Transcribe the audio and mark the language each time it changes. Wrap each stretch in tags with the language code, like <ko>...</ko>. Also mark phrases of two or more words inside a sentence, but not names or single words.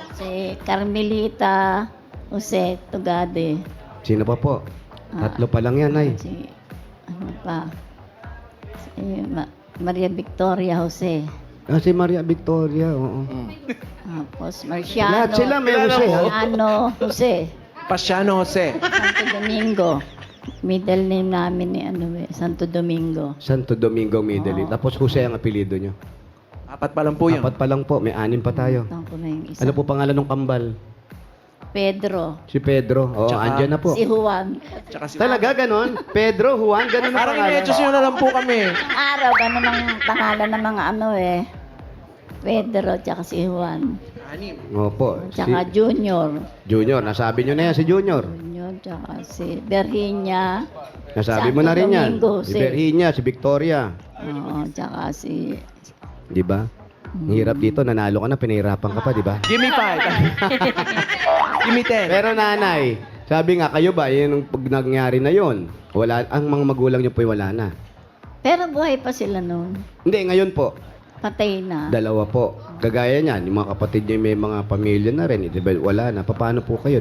<tl>Si Carmelita Jose Tugade. Sino pa po? Tatlo pa lang yan, ay. Si, ano pa? Si Maria Victoria Jose. Si Maria Victoria, oo. Tapos Marciano. Lahat sila may Jose, ha? Marciano Jose. Pasiano Jose. Santo Domingo.</tl> <en>Middle name</en> <tl>namin ni Santo Domingo. Santo Domingo Middle. Tapos Jose ang apelido nyo. Apat pa lang po yun. 4 pa lang po. May 6 pa tayo. Tawag ko na yung isa. Ano po pangalan ng kambal? Pedro. Si Pedro. Oo, Tsaka- andyan na po. Si Juan. Tsaka si... Talaga ganon? Pedro, Juan, ganon ang Parang pangalan. inedyos nyo na lang po kami. Ang araw, gano'n ang pangalan ng mga Pedro, tsaka si Juan. Opo. Tsaka Junior. Junior, nasabi nyo na yan si Junior. Junior, tsaka si Virginia. Nasabi mo Santo na rin yan. Domingo, Si Virginia, si Victoria. Oo, tsaka si... Di ba? Ang hirap dito, nanalo ka na, pinahirapan ka pa, di ba?</tl> <en>Give me 5. Give me 10.</en> <tl>Pero nanay, sabi nga kayo ba, yun ang pag nangyari na yun, wala, ang mga magulang nyo po'y wala na. Pero buhay pa sila noon. Hindi, ngayon po, Patay na. dalawa po. Kagaya niyan, yung mga kapatid niyo may mga pamilya na rin, di ba, wala na. Paano po kayo?</tl>